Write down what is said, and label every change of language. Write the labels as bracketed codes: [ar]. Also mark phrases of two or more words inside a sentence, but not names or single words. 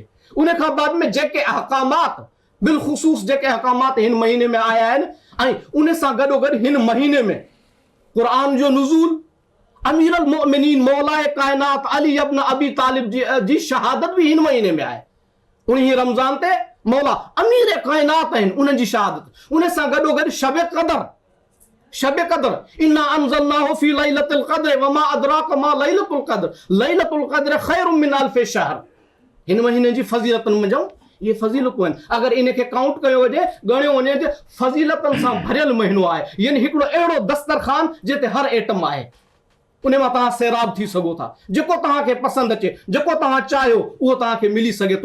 [sd] उन खां बाद में जेके अहकामात, बिलख़ुसूस जेके अहकामात हिन महीने में आया आहिनि, ऐं उन सां गॾोगॾु हिन महीने में क़ुरान जो नुज़ूल, [ar] أمير المؤمنين [sd] मौलाए कायनात अली इब्न अबी तालिब जी शहादत भी हिन महीने में आहे। उन्हीं रमज़ान ते मौला अमीर कायनात आहिनि, उन्हनि जी शहादत। उन सां गॾोगॾु शब क़द्र [ar] إنا أنزلناه في ليلة القدر وما أدراك ما ليلة القدر خير من ألف شهر. [sd] हिन महीने जी फज़ीलतुनि में ये फज़ीलतूं आहिनि। अगरि इनखे काउंट कयो वञे, ॻणियो वञे त फज़ीलतुनि सां भरियल महीनो आहे। यानी हिकिड़ो अहिड़ो दस्तरखान जिते हर एटम आहे, उन मां तव्हां सैराब थी सघो था। जेको तव्हांखे पसंदि अचे, जेको तव्हां चाहियो उहो तव्हांखे मिली सघे थो।